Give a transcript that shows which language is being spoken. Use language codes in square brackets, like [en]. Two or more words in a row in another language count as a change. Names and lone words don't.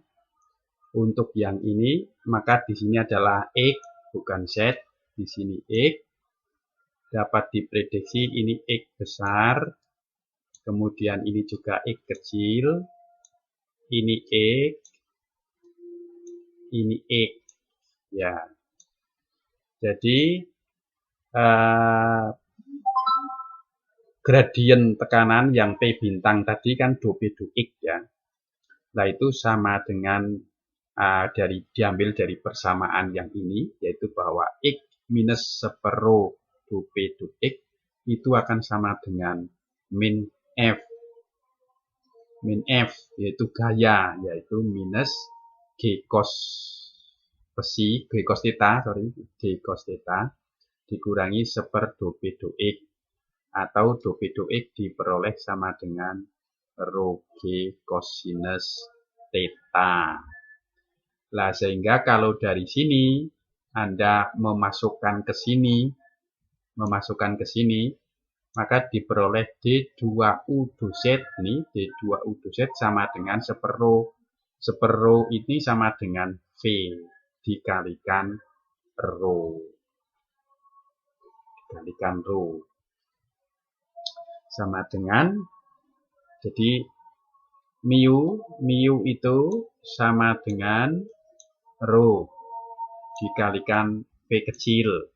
[id] untuk yang ini, maka di sini adalah X bukan Z, di sini X dapat diprediksi ini X besar, kemudian ini juga X kecil, ini X, ini X, ya. Jadi gradien tekanan yang P bintang tadi kan du/P du/X ya. Nah, itu sama dengan diambil dari persamaan yang ini, yaitu bahwa X minus separuh du/P du/X itu akan sama dengan min F. Min F yaitu gaya, yaitu minus G cos besi G cos theta, G cos theta dikurangi 1/2 P do X, atau do P do X diperoleh sama dengan rho G cosinus theta. Lah sehingga kalau dari sini Anda memasukkan ke sini, maka diperoleh D2U do Z, ini D2U do Z sama dengan 1/2. 1/2 ini sama dengan V dikalikan rho. Sama dengan, jadi mu itu sama dengan rho dikalikan V kecil.